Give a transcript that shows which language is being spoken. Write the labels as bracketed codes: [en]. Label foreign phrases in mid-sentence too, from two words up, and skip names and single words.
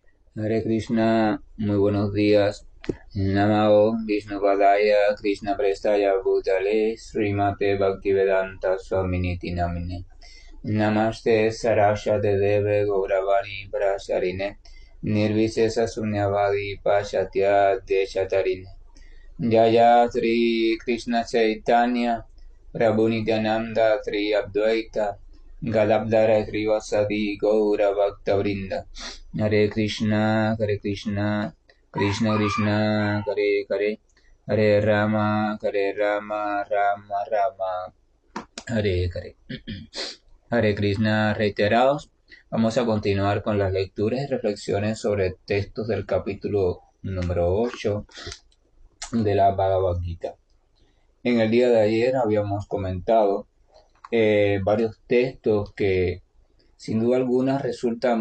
[sa] Hare Krishna, [es] muy buenos días. [sa] Namao Vishnupadaya Krishna Prestaya Bhutale Srimate Bhaktivedanta Swaminiti Namine Namaste Saraswate Deve Gauravani Prasarine Nirvisesa Sunyavadi Pashatya Deshatarine Jaya Sri Krishna Chaitanya Prabhu Nityananda Sri Advaita Gadadhara Sri Vasadi Gaura Bhakta Vrinda Hare Krishna, Krishna Krishna, Hare Hare, Hare Rama, Rama Rama, Hare Hare. Hare Krishna, [es] reiterados. Vamos a continuar con las lecturas y reflexiones sobre textos del capítulo número 8 de la Bhagavad Gita. En el día de ayer habíamos comentado varios textos que sin duda alguna resultan